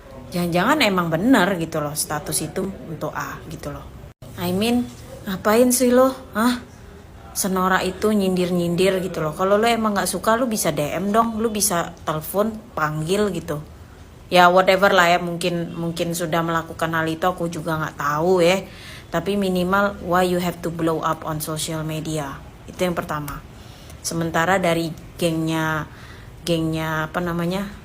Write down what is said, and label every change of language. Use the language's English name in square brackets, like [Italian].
[Indonesian] Jangan-jangan emang benar gitu loh status itu untuk A gitu loh. [English] I mean, [Indonesian] ngapain sih lo? Senora itu nyindir-nyindir gitu loh. Kalau lo emang gak suka, lo bisa DM dong. Lo bisa telepon, panggil gitu. Ya whatever lah ya, mungkin sudah melakukan hal itu, aku juga gak tahu ya. Tapi minimal, [English] why you have to blow up on social media? [Indonesian] Itu yang pertama. Sementara dari gengnya apa namanya?